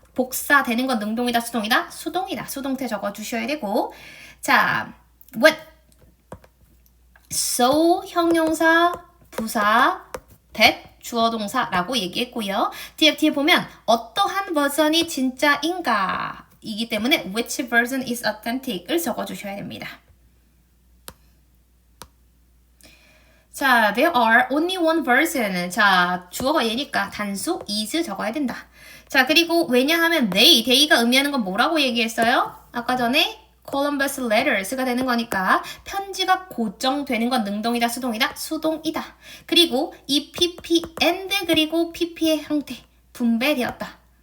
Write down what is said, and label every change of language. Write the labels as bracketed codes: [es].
[ko] 복사되는 건 능동이다, 수동이다? 수동이다. 수동태 적어주셔야 되고 자, what so 형용사, 부사, that 주어 동사라고 얘기했고요. 뒤에 보면 어떠한 버전이 진짜인가 이기 때문에 [en] which version is authentic [ko] 을 적어주셔야 됩니다. 자, [en] there are only one version. [ko] 자, 주어가 얘니까 단수 is 적어야 된다. 자, 그리고 왜냐하면 they가 의미하는 건 뭐라고 얘기했어요? 아까 전에 Columbus letters가 되는 거니까 편지가 고정되는 건 능동이다, 수동이다? 수동이다. 그리고 이 PP and 그리고 PP의 형태 분배되었다.